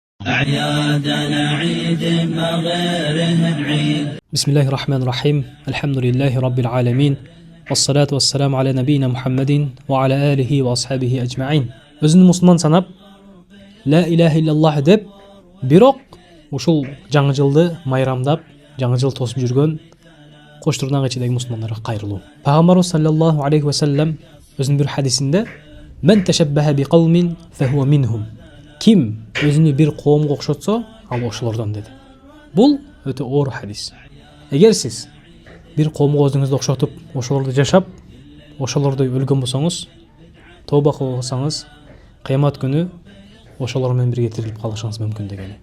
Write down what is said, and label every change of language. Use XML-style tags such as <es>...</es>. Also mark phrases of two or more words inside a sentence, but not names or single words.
<ar>أعيادنا عيد ما غيره بعيد. بسم الله الرحمن الرحيم. الحمد لله رب العالمين. والصلاة والسلام على نبينا محمد وعلى آله وأصحابه أجمعين.</ar> <ky>Өзүн мусулман санап,</ky> <ar>لا إله إلا الله</ar> <ky>деп, бирок ушул жаңы жылды майрамдап, жаңы жыл тосуп жүргөн коштурнак ичидеги мусулмандарга кайрылуу. Пайгамбарыбыз</ky> <ar>صلى الله عليه وسلم</ar> <ky>өзүнүн бир хадисинде</ky> <ar>"من تشبه بقوم فهو منهم".</ar> <ky>Ким өзүнү бир коомго окшотсо, ал ошолордон деди. Бул өтө оор хадис. Эгер сиз бир коомго өзүңүздү окшотуп, ошолорду жашап, ошолордой өлгөн болсоңуз, тооба кылсаңыз, кыямат күнү ошолор менен бирге тирилип калышыңыз мүмкүн дегени.</ky>